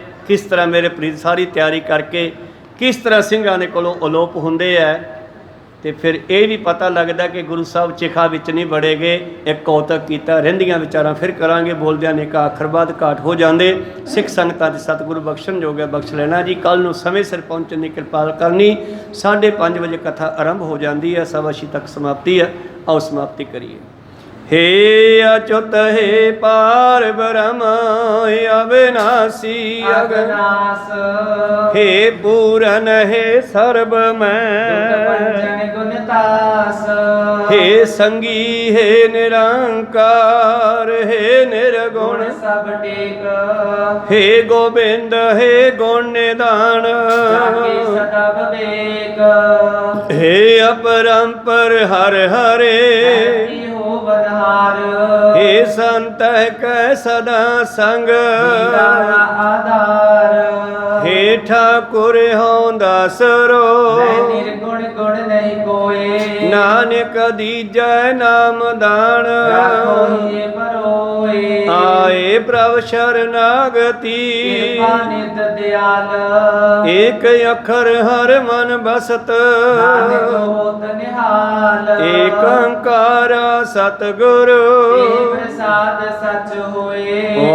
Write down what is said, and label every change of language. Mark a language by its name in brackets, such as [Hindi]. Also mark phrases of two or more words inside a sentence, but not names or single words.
[Punjabi] ਕਿਸ ਤਰ੍ਹਾਂ ਮੇਰੇ ਪ੍ਰੀਤ ਸਾਰੀ ਤਿਆਰੀ ਕਰਕੇ ਕਿਸ ਤਰ੍ਹਾਂ ਸਿੰਘਾਂ ਦੇ ਕੋਲੋਂ ਅਲੋਪ ਹੁੰਦੇ ਹੈ ਤੇ ਫਿਰ ਇਹ ਵੀ ਪਤਾ ਲੱਗਦਾ ਕਿ ਗੁਰੂ ਸਾਹਿਬ ਚਿਖਾ ਵਿੱਚ ਨਹੀਂ ਵੜੇਗੇ। ਇੱਕ ਕੌਤਕ ਕੀਤਾ। ਰਹਿੰਦੀਆਂ ਵਿਚਾਰਾਂ ਫਿਰ ਕਰਾਂਗੇ। ਬੋਲਦਿਆਂ ਨੇ ਕਾ ਅੱਖਰ ਬਾਅਦ ਘਾਟ ਹੋ ਜਾਂਦੇ। ਸਿੱਖ ਸੰਗਤਾਂ ਦੇ ਸਤਿਗੁਰੂ ਬਖਸ਼ਣ ਜੋਗਾ ਬਖਸ਼ ਲੈਣਾ ਜੀ। ਕੱਲ ਨੂੰ ਸਮੇਂ ਸਿਰ ਪਹੁੰਚਣ ਦੀ ਕਿਰਪਾ ਕਰਨੀ। 5:30 ਵਜੇ ਕਥਾ ਆਰੰਭ ਹੋ ਜਾਂਦੀ ਹੈ। 6:15 ਤੱਕ ਸਮਾਪਤੀ ਹੈ। ਆਓ ਸਮਾਪਤੀ ਕਰੀਏ। [Hindi] हे अच्युत हे पार ब्रह्म अविनाशी अगनास। हे पूरन हे सर्वमय गुणतास। हे संगी हे निरंकार हे निर्गुण सब टेक। हे गोविंद हे गुण निदान सदा विवेक। हे अपरंपर हर हरे हे संत कै सदा संग। आधार हे ठाकुर हों दासरो निर्गुण गुण नहीं कोई। नानक दीजै नाम दान। परोए [Punjabi] ਆਏ ਪ੍ਰਭ ਸ਼ਰਨਾਗਤੀ ਕਿਰਪਾ ਨਿਤ ਦਿਆਲ ਏਕ ਅੱਖਰ ਹਰ ਮਨ ਬਸਤ ਨਾਨਕ ਹੋਤ ਨਿਹਾਲ ਏਕ ਓੰਕਾਰ ਸਤਿਗੁਰ ਏ ਪ੍ਰਸਾਦ ਸਚ ਹੋਏ